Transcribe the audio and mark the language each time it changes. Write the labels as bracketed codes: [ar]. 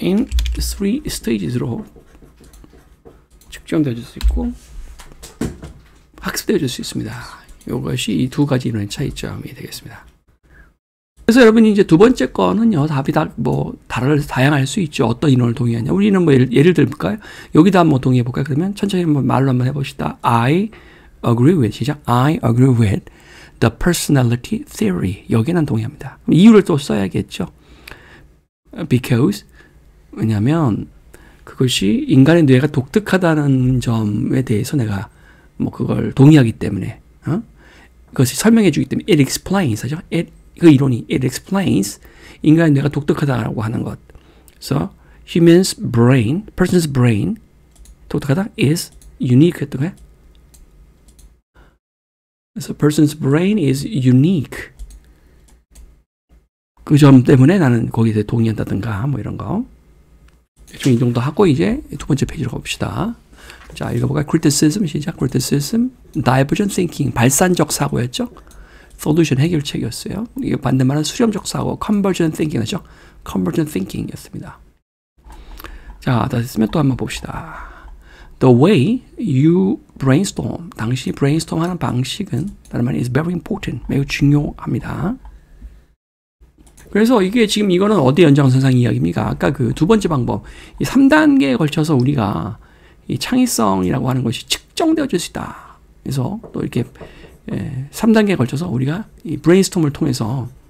[en] in 3 stages [ko] 로 측정되어질 수 있고 학습되어질 수 있습니다. 이것이 이 두 가지 이론의 차이점이 되겠습니다. 그래서 여러분이 이제 두 번째 거는요, 답이 다 다양할 수 있죠. 어떤 인원을 동의하냐. 우리는 뭐 예를 들어볼까요? 여기다 한번 동의해 볼까요? 그러면 천천히 한번 말로 한번 해봅시다. [en] I agree with, [ko] 시작. [en] I agree with the personality theory. [ko] 여기는 동의합니다. 그럼 이유를 또 써야겠죠. Because, 왜냐면 그것이 인간의 뇌가 독특하다는 점에 대해서 내가 뭐 그걸 동의하기 때문에, 그것이 설명해 주기 때문에 [en] it explains, [ko] 하죠. 그 이론이 [en] it explains [ko] 인간의 뇌가 독특하다라고 하는 것. 그래서 human's brain, person's brain 독특하다 [en] is unique [ko] 했던 거야. 그래서 [en] person's brain is unique. [ko] 그 점 때문에 나는 거기에 대해 동의한다든가 뭐 이런 거. 대충 이 정도 하고 이제 두 번째 페이지로 가봅시다. 자, 읽어볼까요? [en] criticism, 시작. criticism, divergent thinking, [ko] 발산적 사고였죠. solution, 해결책이었어요. 이게 반대말은 수렴적 사고, convergent thinking이었죠. [en] convergent thinking이었습니다. [ko] 자, 다 됐으면 또 한번 봅시다. [en] The way you brainstorm, [ko] 당신이 brainstorm 하는 방식은 다른 말이 [en] is very important, [ko] 매우 중요합니다. 그래서 이게 지금 이거는 어디 연장선상 이야기입니까? 아까 그 두 번째 방법, 이 3단계에 걸쳐서 우리가 이 창의성이라고 하는 것이 측정되어질 수 있다. 그래서 또 이렇게 3단계에 걸쳐서 우리가 이 브레인스톰을 통해서